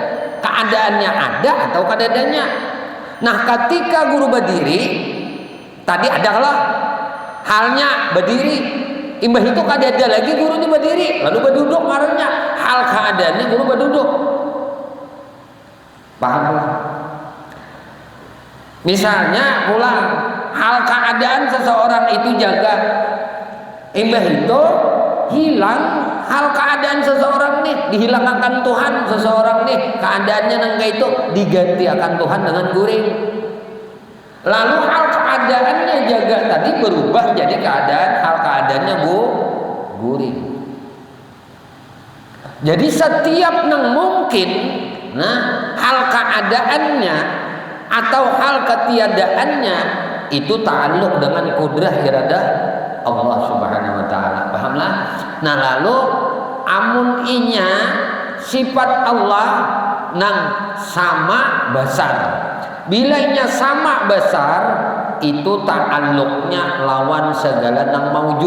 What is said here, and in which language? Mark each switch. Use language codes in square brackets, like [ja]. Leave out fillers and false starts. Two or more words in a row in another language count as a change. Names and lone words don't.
[bjn] Keadaannya ada atau kadadanya. Nah, ketika guru berdiri, tadi adalah halnya berdiri, imbah itu kada ada lagi guru ini berdiri, lalu berduduk ngarannya hal keadaannya guru berduduk. Paham? Misalnya pulang, hal keadaan seseorang itu jaga, imbah itu hilang hal keadaan seseorang nih, dihilangkan Tuhan seseorang nih, keadaannya nangga itu diganti akan Tuhan dengan guring. Lalu hal keadaan keadaannya jaga tadi berubah jadi hal keadaannya guring. Jadi setiap yang mungkin hal keadaannya atau hal ketiadaannya itu ta'alluq dengan kudrah iradah Allah [ar] Subhanahu wa taala. [bjn] Pahamlah? Nah, lalu amun inya sifat Allah nang sama besar. Bila inya sama besar itu ta'alluqnya lawan segala nang maujud.